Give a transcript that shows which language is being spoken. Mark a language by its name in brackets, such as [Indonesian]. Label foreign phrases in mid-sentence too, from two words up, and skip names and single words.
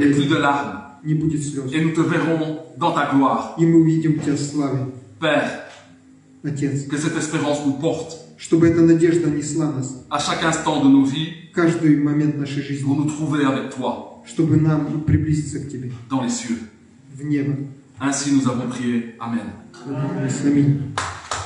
[Russian] болезни, [French] de larmes. [Russian] не будет слез. [French] Et nous te verrons dans ta gloire. [Russian] И мы увидим Тебя в славе, [French] Père, [Russian] Отец. [French] que cette espérance nous porte [Russian] Чтобы эта надежда несла нас [French] à chaque instant de nos vies [Russian] каждый момент нашей [French] pour [Russian] жизни, [French] nous trouver avec toi [Russian] чтобы нам приблизиться к Тебе, [French] dans les cieux. [Russian] в небо. [French] Ainsi nous avons prié. Amen. [Russian] Аминь.